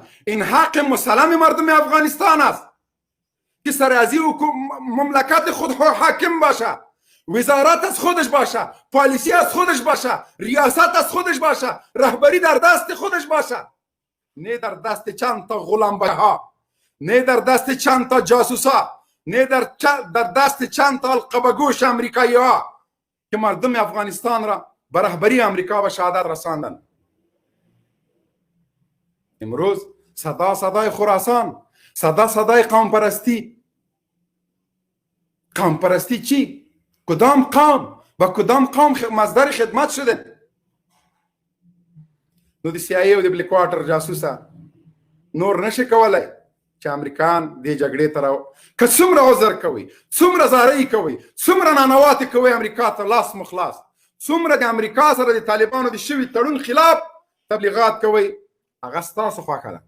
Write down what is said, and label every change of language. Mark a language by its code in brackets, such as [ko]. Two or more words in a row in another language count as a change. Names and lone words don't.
[fa] این حق مسلم مردم افغانستان است که سر از مملکت خود حاکم باشه، وزارت از خودش باشه، پالیسی از خودش باشه، ریاست از خودش باشه، رهبری در دست خودش باشه، نه در دست چند تا غلامبها، نه در دست چند تا جاسوسا، نه در دست چند تا القبگوش امریکایی ها که مردم افغانستان را به رهبری امریکا و شهادت رساندن. امروز صدای خراسان، صدای قوم پرستی چی؟ کدام قوم و کدام قوم مصدر خدمت شده؟ [ps] نو د CIA او د بلیک واټر جاسوسه نور نشي کولای چې امریکایان دې جګړې ته که څومره عذر کوي، څومره زارۍ کوي، څومره نانواتې کوي امریکا ته لاس مخلاص، څومره د امریکا سره د طالبانو د شوي تړون خلاف تبلیغات کوي، هغه ستاسو خوښه ده.